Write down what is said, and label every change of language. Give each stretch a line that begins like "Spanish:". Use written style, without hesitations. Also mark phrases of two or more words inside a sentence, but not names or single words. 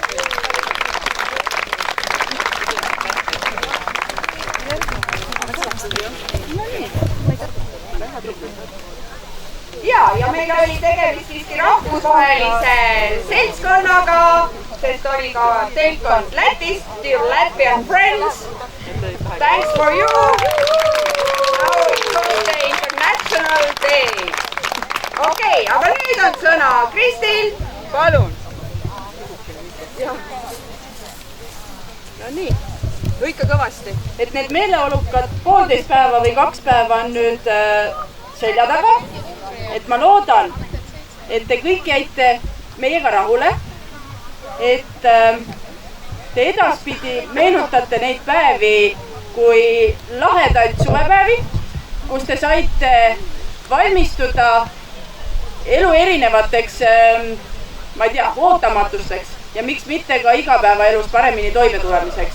Estonian: Ja meil oli tegemist siiski rahvusvahelise seltskonnaga, sest oli ka telkond Lätist,
English: dear Latvian friends. Thanks for you. Now it's on the international day.
Estonian: Okei, aga nüüd on sõna Kristil. Palun. No nii, lõika kõvasti. Et need meeleolukad 1,5 päeva või 2 päeva on nüüd selja taga. Et ma loodan, et te kõik jäite meiega rahule, et te edaspidi meenutate neid päevi kui lahedaid suvepäevi, kus te saite valmistuda elu erinevateks, ma ei tea, ootamatusteks ja miks mitte ka igapäevaelus paremini toime tulemiseks.